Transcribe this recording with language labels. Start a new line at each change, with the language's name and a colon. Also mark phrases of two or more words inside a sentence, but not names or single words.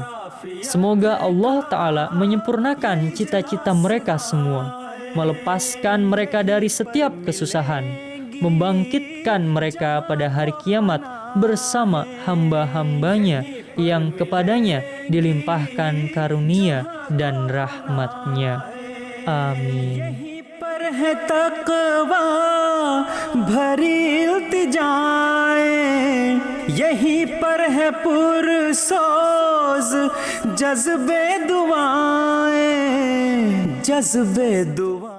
Indonesian: Semoga Allah Ta'ala menyempurnakan cita-cita mereka semua, melepaskan mereka dari setiap kesusahan, membangkitkan mereka pada hari kiamat bersama hamba-hambanya yang kepadanya dilimpahkan karunia dan rahmatnya. Amin.
Urdu: ہے تقویٰ بھری التجائیں، یہیں پر ہے پرسوز جذبے دعائیں، جذبے دعا.